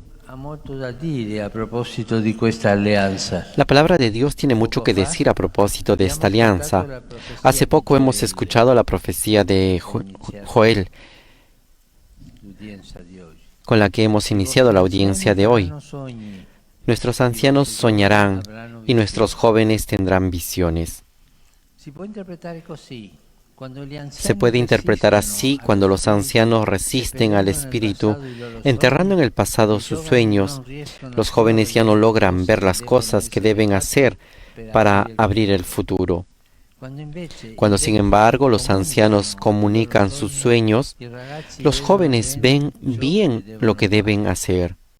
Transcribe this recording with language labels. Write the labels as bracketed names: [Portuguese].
[Italian] ha molto da dire a proposito di questa alleanza. [Spanish] La palabra de Dios tiene mucho que decir a propósito de esta alianza. Hace poco hemos escuchado la profecía de Joel, [Italian] L'udienza di oggi. [Spanish] con la que hemos iniciado la audiencia de hoy. [Italian] Sogni, [Spanish] Nuestros ancianos soñarán y nuestros jóvenes tendrán visiones. [Italian] si può interpretare così. [Spanish] Se puede interpretar así cuando los ancianos resisten al espíritu, enterrando en el pasado sus sueños. Los jóvenes ya no logran ver las cosas que deben hacer para abrir el futuro. Cuando, sin embargo, los ancianos comunican sus sueños, los jóvenes ven bien lo que deben hacer.